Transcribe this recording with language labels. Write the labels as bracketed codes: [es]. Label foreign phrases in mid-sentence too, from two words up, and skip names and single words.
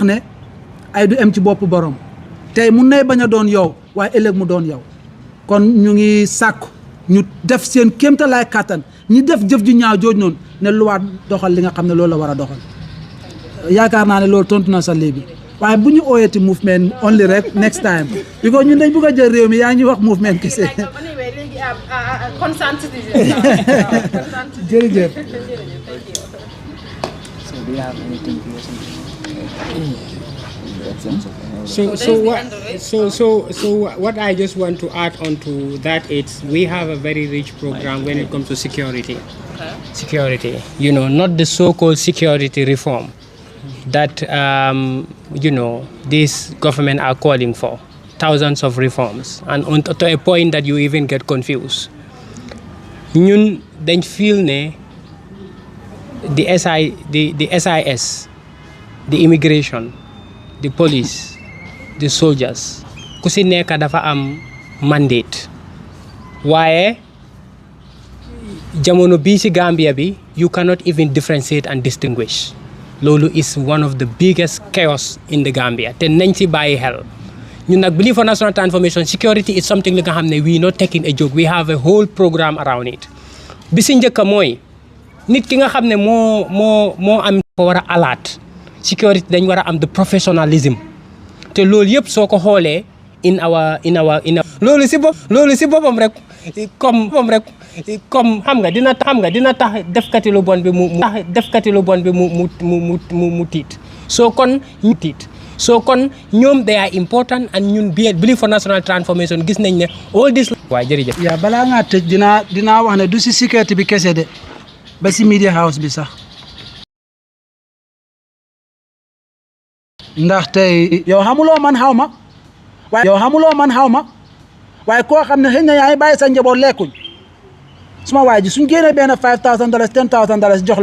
[wo] ne ay du em ci bopp borom tey mun nay bañ a doon yow waaye ëllëg mu doon yow kon ñu ngi sàkku ñu def seen kéemtalaay kàttan ñi def jëf ju ñaaw jooj noonu ne luwaat doxal li nga xam ne loolu la war a doxal yaakaar naa ne loolu tontu na sa léegi waaye bu ñu ooyati [en] movement only [wo] rek [en] next time because [wo] ñun dañ bëgg a jël réew mi yaa ngi wax movement kese jërëjëf. [en] So what I just want to add on to that is we have a very rich program when it comes to security. Okay. Security, not the so-called security reform that this government are calling for. Thousands of reforms, and to a point that you even get confused. [wo] Ñun dañ feel ne [en] the SIS, the immigration, the police, the soldiers, [wo] ku si nekk dafa am mandate waaye jamono bii ci Gambia bi [en] you cannot even differentiate and distinguish [wo] loolu [en] is one of the biggest chaos in the Gambia [wo] te nañ ci bàyyi xel ñun nag [en] believe for national transformation security is something [wo] li nga xam ne [en] we not taking a joke we have a whole program around it [wo] bi ci njëkk mooy nit ki nga xam ne moo am ko war a [en] alert security [wo] dañ war a am [en] the professionalism [wo] te loolu yëpp soo ko xoolee [en] in our [wo] loolu si boppam rek comme xam nga dina tax defkati lu bon bi mu tiit soo kon ñoom [en] they are important and [wo] ñun [en] believe for national transformation [wo] gis nañ ne [en] all this [wo] waaw jërëjëf yaa balaa ngaa tëj dinaa wax ne du si sécurité bi kese de ba si [en] media house [wo] bi sax ndax tey yow xamuloo man xaw ma waaye koo xam ne xëy na yaa ngi bàyyi sa njaboot lekkuñ suma waay ji suñ génnee benn $5,000 $10,000 jox